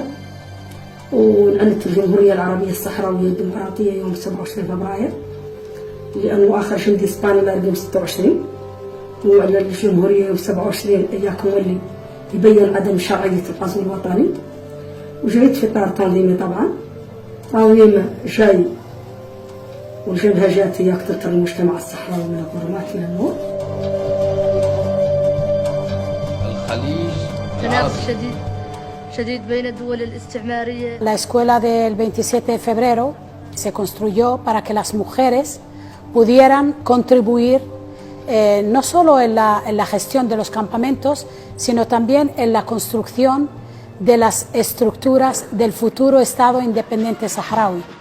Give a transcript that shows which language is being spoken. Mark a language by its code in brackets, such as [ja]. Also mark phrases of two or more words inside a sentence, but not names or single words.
[mey] ونأنت الجمهورية العربية الصحراوية الديمقراطية يوم 27 فبراير لأنه آخر جندي إسباني مات يوم 26 وأعلن الجمهورية يوم 27 إياكم واللي يبين عدم شرعية الغزو الوطني وجيت في إطار تنظيمي طبعا تنظيم جاي والجبهة جات هي تطهر المجتمع الصحراوي من الظلمات إلى النور. الخليج تنافس شديد بين الدول الاستعمارية. [es] La escuela del 27 de febrero se construyó para que las mujeres pudieran contribuir no solo en la gestión de los campamentos, sino también en la construcción de las estructuras del futuro Estado independiente saharaui.